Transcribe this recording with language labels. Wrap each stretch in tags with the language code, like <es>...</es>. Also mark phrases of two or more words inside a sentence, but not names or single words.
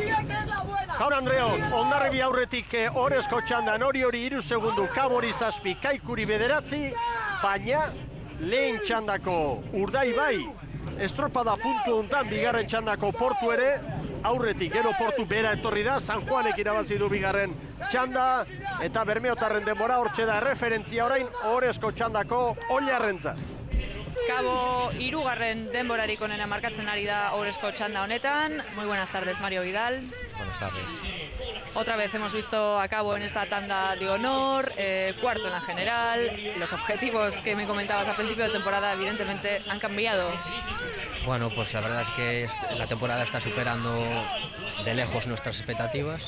<eu>Jaun Andreon, Hondarribi aurretik Orezko txandan hori 3 segundu, Kabori 7, Kaikuri 9, baina lehen txandako Urdaibai, estropada puntu hontan, bigarren txandako Portu ere, aurretik, gero Portu bera etorri da, San Juanek irabazi du bigarren txanda, eta Bermeotarren denbora hortxe da referentzia orain, Orezko txandako Ollarrentzat. Kabo 3. denborarik onena markatzen ari da Orezko txanda honetan.</eu> <es>Muy buenas tardes, Mario Vidal. Buenas tardes. Otra vez hemos visto a Cabo en esta tanda de honor, cuarto en la general. Los objetivos que me comentabas al principio de temporada evidentemente han cambiado. Bueno, pues la verdad es que la temporada está superando de lejos nuestras expectativas.</es>